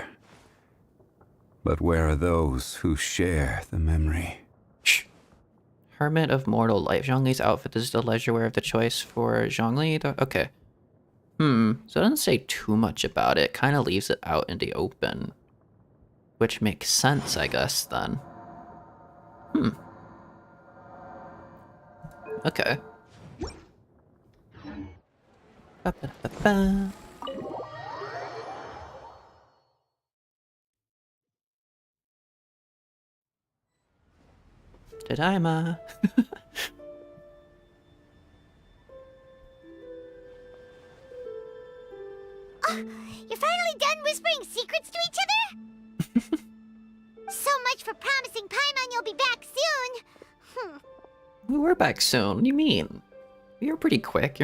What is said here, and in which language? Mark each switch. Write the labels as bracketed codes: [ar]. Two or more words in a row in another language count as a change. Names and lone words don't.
[en] But where are those who share the memory? Shh. Hermit of mortal life. Zhongli's outfit is the leisure wear of the choice for Zhongli. Okay. So it doesn't say too much about it. Kind of leaves it out in the open. Which makes sense, I guess, then. Okay. Ba, ba, ba, ba. Tadaima. You're finally done whispering secrets to each other? So much for promising Paimon you'll be back soon. We were back soon. What do you mean? We were pretty quick.